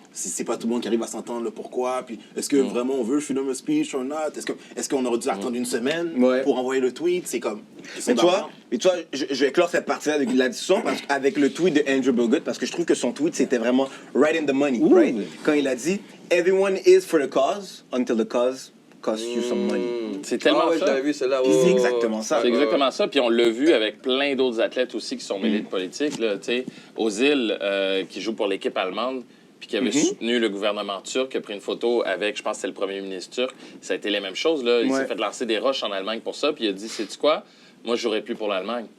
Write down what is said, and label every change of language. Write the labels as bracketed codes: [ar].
[fr] c'est pas tout le monde qui arrive à s'entendre le pourquoi. Puis est-ce que vraiment on veut [en] freedom of speech or not? [fr] Est-ce qu'on aurait dû attendre une semaine pour envoyer le tweet? C'est comme. Mais toi, je vais clore cette partie-là de la discussion avec le tweet de Andrew Bogut parce que je trouve que son tweet c'était vraiment [en] right in the money. Right? [fr] Quand il a dit [en] everyone is for the cause until the cause costs you some money. [fr] C'est tellement je ça. l'avais vu, celle-là. C'est exactement ça. C'est exactement ça. Puis on l'a vu avec plein d'autres athlètes aussi qui sont mêlés de politique. Là, Ozil, qui joue pour l'équipe allemande, puis qui avait soutenu le gouvernement turc, qui a pris une photo avec, je pense que c'était le premier ministre turc. Ça a été les mêmes choses. Là. Il s'est fait lancer des roches en Allemagne pour ça. Puis il a dit, sais-tu quoi? Moi, je jouerais plus pour l'Allemagne.